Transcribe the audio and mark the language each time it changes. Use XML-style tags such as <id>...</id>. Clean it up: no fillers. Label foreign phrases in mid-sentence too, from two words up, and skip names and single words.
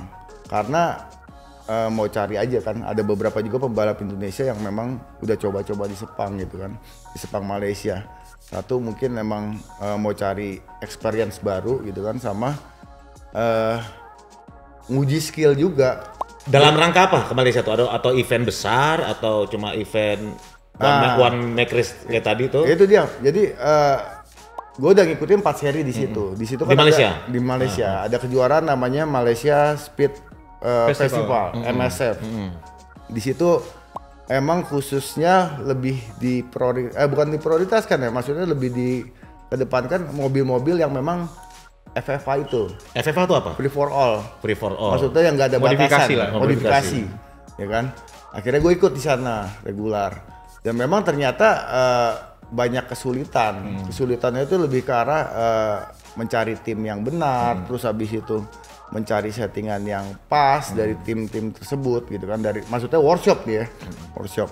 <id>Karena mau cari aja kan, ada beberapa juga pembalap Indonesia yang memang udah coba-coba di Sepang gitu kan. Di Sepang Malaysia. Satu mungkin memang mau cari experience baru gitu kan, sama nguji skill juga. Dalam rangka apa ke Malaysia tuh? Atau event besar atau cuma event</id> <en>one make race</en> <id>kayak tadi tuh? Itu dia. Jadi gue udah ngikutin 4 seri di situ. Di situ Di kan Malaysia? di Malaysia ada kejuaraan namanya Malaysia Speed Festival, MSF. Di situ emang khususnya lebih bukan diprioritaskan ya, maksudnya lebih dikedepankan mobil-mobil yang memang FFA itu, FFA itu apa?</id> <en>free for all. Free for all.</en> <id>Maksudnya yang nggak ada Modifikasi batasan, lah. modifikasi, ya kan. Akhirnya gue ikut di sana regular, dan memang ternyata banyak kesulitan. Kesulitannya itu lebih ke arah mencari tim yang benar, terus habis itu mencari settingan yang pas dari tim-tim tersebut gitu kan, maksudnya workshop dia, workshop.</id>